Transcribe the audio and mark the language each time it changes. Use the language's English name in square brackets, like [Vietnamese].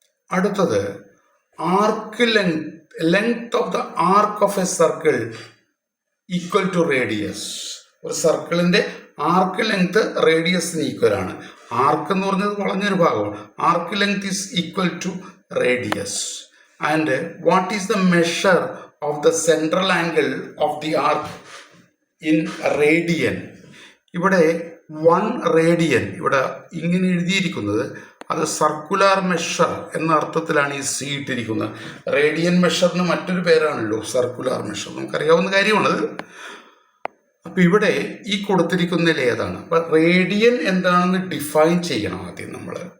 [English] അടുത്തത് arc length of the arc of a circle equal to radius. [Malayalam] ഒരു സർക്കിളിൻ്റെ arc length റേഡിയസിന് equal ആണ്. ആർക്ക് എന്ന് പറഞ്ഞത് വളഞ്ഞൊരു ഭാഗമാണ്. [English] Arc length is equal to radius. And what is the measure of the central angle of the arc? In radian. [Malayalam] ഇവിടെ 1 radian ഇവിടെ ഇങ്ങനെ എഴുതിയിരിക്കുന്നത് അത് സർക്കുലാർ മെഷർ എന്ന അർത്ഥത്തിലാണ് ഈ സി ഇട്ടിരിക്കുന്നത്. റേഡിയൻ മെഷറിന് മറ്റൊരു പേരാണല്ലോ സർക്കുലാർ മെഷർ, നമുക്കറിയാവുന്ന കാര്യമാണത്. അപ്പം ഇവിടെ ഈ കൊടുത്തിരിക്കുന്നതിൽ ഏതാണ്? അപ്പം റേഡിയൻ എന്താണെന്ന് ഡിഫൈൻ ചെയ്യണം ആദ്യം നമ്മൾ.